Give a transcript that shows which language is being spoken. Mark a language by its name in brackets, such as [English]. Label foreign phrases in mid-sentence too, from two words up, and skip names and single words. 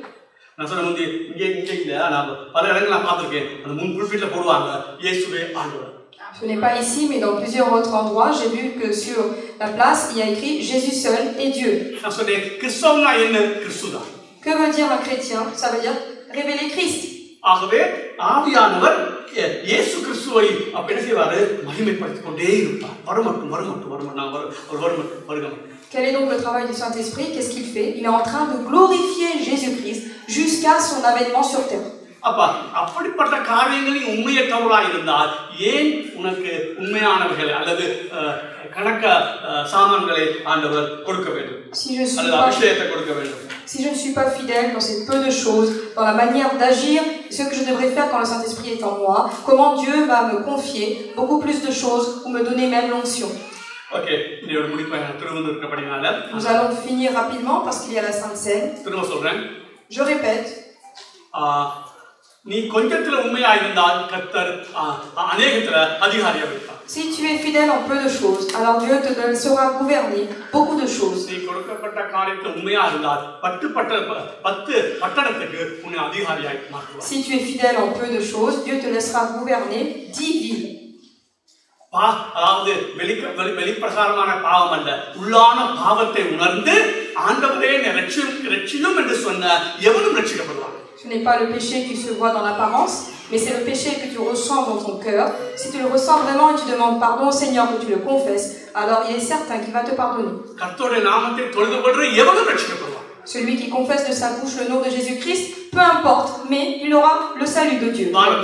[French] Ce n'est pas ici, mais dans plusieurs autres endroits, j'ai vu que sur la place, il y a écrit Jésus seul est Dieu. Que veut dire un chrétien? Ça veut dire révéler Christ. [Tamil] ஆகவே ஆவியானவர் இயேசு கிறிஸ்துவை அப்படி செய்வாரு மகிமைப்படுத்திக் கொண்டே இருப்பார். வரமட்டும் வரமட்டும் வரமட்டும். [French] Quel est donc le travail du Saint-Esprit? Qu'est-ce qu'il fait? Il est en train de glorifier Jésus-Christ jusqu'à son avènement sur terre. [Tamil] அப்பா அப்படிப்பட்ட காரியங்களில் உண்மையற்றவர்களாக இருந்தால் ஏன் உனக்கு உண்மையானவர்களை அல்லது கணக்க சாமான்களை ஆண்டவர் கொடுக்க வேண்டும்? அல்லது அபிஷேகத்தை கொடுக்க வேண்டும். [French] Si je ne suis pas fidèle dans ces peu de choses, dans la manière d'agir, ce que je devrais faire quand le Saint-Esprit est en moi, comment Dieu va me confier beaucoup plus de choses ou me donner même l'onction. Nous allons finir rapidement parce qu'il y a la Sainte Seine. Je répète. Si tu es fidèle en peu de choses, alors Dieu te laissera gouverner beaucoup de choses. Si tu es fidèle en peu de choses, Dieu te laissera gouverner 10 villes. [Tamil] அதாவது வெளிப்பிரகாரமான பாவம் அல்ல, உள்ளான பாவத்தை உணர்ந்து ஆண்டவரே ரட்சியும் என்று சொன்ன எவனும் ரட்சிக்கப்படுவான். [French] Ce n'est pas le péché qui se voit dans l'apparence, mais c'est le péché que tu ressens dans ton cœur. Si tu le ressens vraiment et tu demandes pardon au Seigneur, que tu le confesses, alors il est certain qu'il va te pardonner. Celui qui confesse de sa bouche le nom de Jésus-Christ, peu importe, mais il aura le salut de Dieu.